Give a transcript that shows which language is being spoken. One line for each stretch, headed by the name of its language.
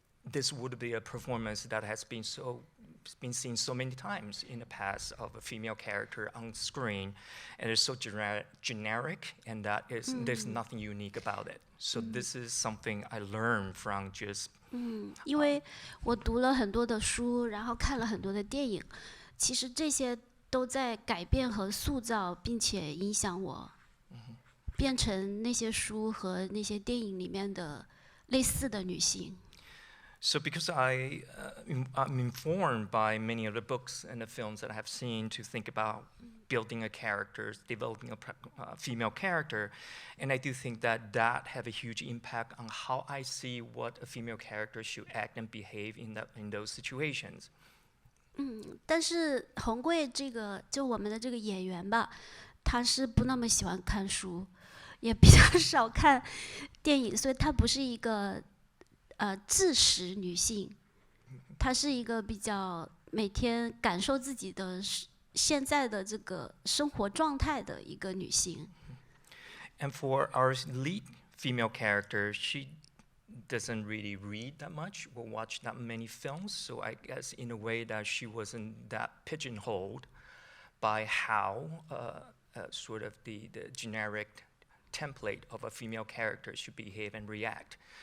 English: this would be a performance that has been seen so many times in the past of a female character on screen, and it's so generic, and that is there's nothing unique about it. So this is something I learned from just
Chinese: 因为我读了很多的书，然后看了很多的电影，其实这些都在改变和塑造，并且影响我，变成那些书和那些电影里面的类似的女性。
English: So because I'm informed by many of the books and the films that I have seen to think about building a character, developing a female character, and I do think that have a huge impact on how I see what a female character should act and behave in those situations.
Chinese: 但是红贵这个就我们的这个演员吧，他是不那么喜欢看书，也比较少看电影，所以她不是一个知识女性，她是一个比较每天感受自己的现在的这个生活状态的一个女性。
English: And for our lead female character, she doesn't really read that much or watch that many films. So I guess in a way that she wasn't that pigeonholed by how sort of the generic template of a female character should behave and react.